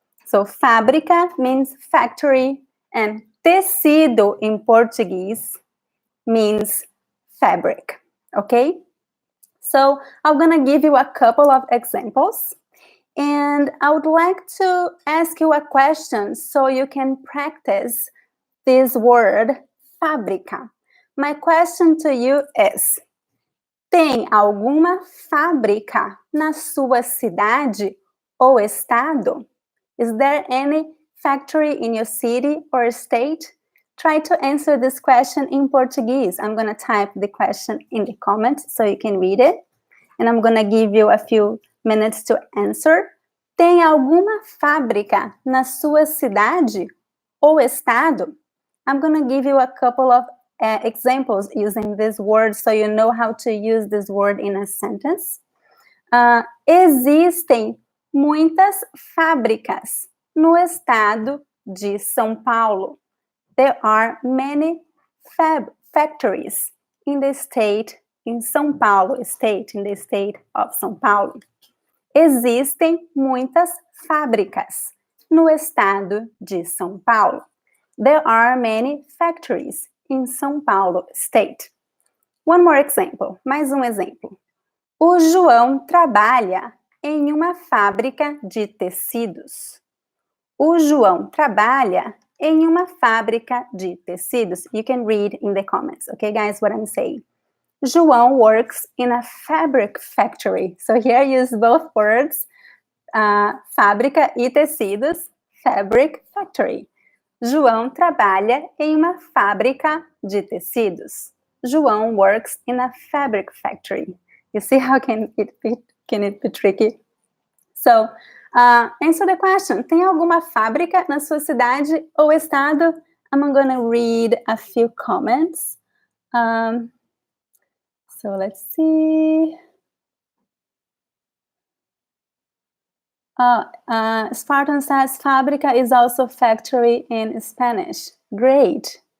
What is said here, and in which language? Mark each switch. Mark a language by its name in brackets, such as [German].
[English] So fábrica means factory and tecido in Portuguese means fabric, okay? So I'm gonna give you a couple of examples and I would like to ask you a question so you can practice this word, fábrica. My question to you is, [Portuguese] tem alguma fábrica na sua cidade ou estado? [English] Is there any factory in your city or state? Try to answer this question in Portuguese. I'm going to type the question in the comments so you can read it. And I'm going to give you a few minutes to answer. [Portuguese] Tem alguma fábrica na sua cidade ou estado? [English] I'm going to give you a couple of examples using this word so you know how to use this word in a sentence. [Portuguese] Existem muitas fábricas no estado de São Paulo. [English] There are many factories in the state, in São Paulo state, in the state of São Paulo. [Portuguese] Existem muitas fábricas no estado de São Paulo. [English] There are many factories in São Paulo state. One more example, [Portuguese] mais exemplo. O João trabalha em uma fábrica de tecidos. O João trabalha em uma fábrica de tecidos. [English] You can read in the comments, okay, guys, what I'm saying. João works in a fabric factory. So here I use both words, fábrica e tecidos, fabric factory. [Portuguese] João trabalha em uma fábrica de tecidos. [English] João works in a fabric factory. You see how can it be tricky? So, answer the question. [Portuguese] Tem alguma fábrica na sua cidade ou estado? [English] I'm going to read a few comments. So let's see. Spartan says fábrica is also factory in Spanish. Great.